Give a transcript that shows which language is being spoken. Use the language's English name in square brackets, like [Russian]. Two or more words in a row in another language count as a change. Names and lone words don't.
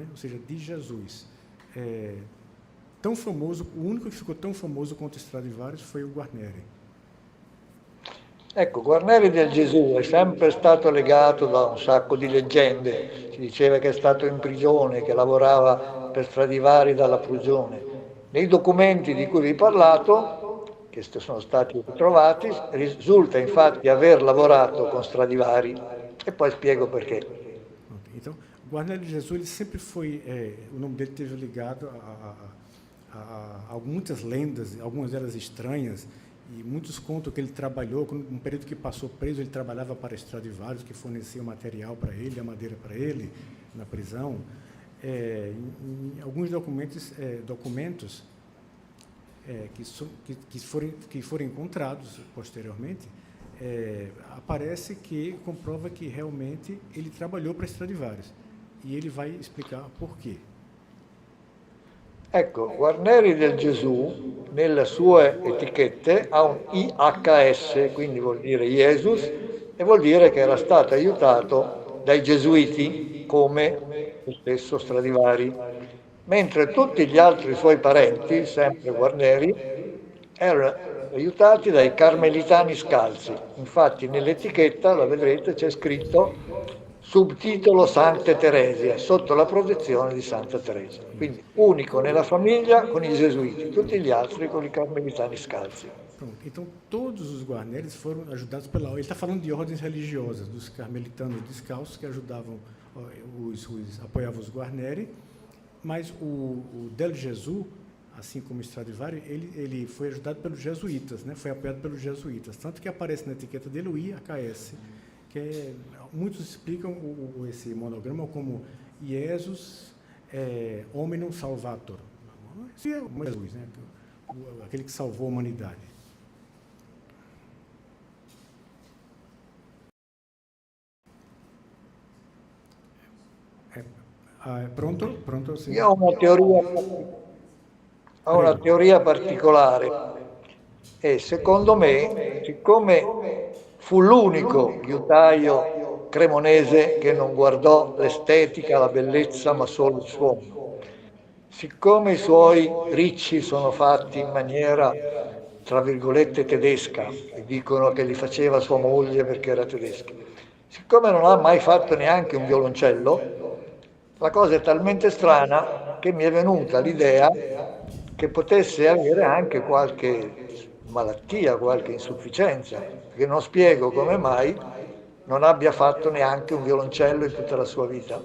[Portuguese] Ou seja, de Jesus. Tão famoso, o único que ficou tão famoso quanto Stradivarius foi o Guarneri. [Italian] Ecco, Guarneri del Gesù è sempre stato legato da un sacco di leggende. Si diceva che è stato in prigione, che lavorava per Stradivari dalla prigione. Nei documenti di cui vi ho parlato, che sono stati ritrovati, risulta infatti aver lavorato con Stradivari, e poi spiego perché. [Portuguese] Então, Guarneri de Jesus ele sempre foi, o nome dele esteve ligado a muitas lendas, algumas delas estranhas, e muitos contam que ele trabalhou, num período que passou preso, ele trabalhava para Stradivarius, que fornecia o material para ele, a madeira para ele, na prisão. Em alguns documentos que foram encontrados posteriormente, aparece que comprova que realmente ele trabalhou para Stradivarius. E ele vai explicar por quê. [Italian] Ecco, Guarneri del Gesù nelle sue etichette ha un IHS, quindi vuol dire Jesus, e vuol dire che era stato aiutato dai gesuiti, come lo stesso Stradivari, mentre tutti gli altri suoi parenti, sempre Guarneri, erano aiutati dai carmelitani scalzi. Infatti nell'etichetta, la vedrete, c'è scritto [Latin] subtitolo Sante Teresia, [Italian] sotto la protezione di Santa Teresa. Quindi unico nella famiglia con i gesuiti, tutti gli altri con i carmelitani scalzi. Pronto. [Portuguese] Então, todos os Guarneris foram ajudados pela... Ele está falando de ordens religiosas, dos carmelitanos descalços que ajudavam, apoiavam os Guarneri, mas o Del Gesù, assim como Stradivari, ele foi ajudado pelos jesuítas, né? Foi apoiado pelos jesuítas, tanto que aparece na etiqueta dele o IHS, que muitos explicam esse monograma como [Latin] Jesus Hominum Salvator. [Portuguese] Esse é Jesus, né? Aquele que salvou a humanidade. Pronto? Pronto? [Italian] Sì. Io ho una teoria particolare e secondo me, siccome fu l'unico liutaio cremonese che non guardò l'estetica, la bellezza, ma solo il suono, siccome i suoi ricci sono fatti in maniera, tra virgolette, tedesca, e dicono che li faceva sua moglie perché era tedesca, siccome non ha mai fatto neanche un violoncello, la cosa è talmente strana che mi è venuta l'idea che potesse avere anche qualche malattia, qualche insufficienza, perché non spiego come mai non abbia fatto neanche un violoncello in tutta la sua vita.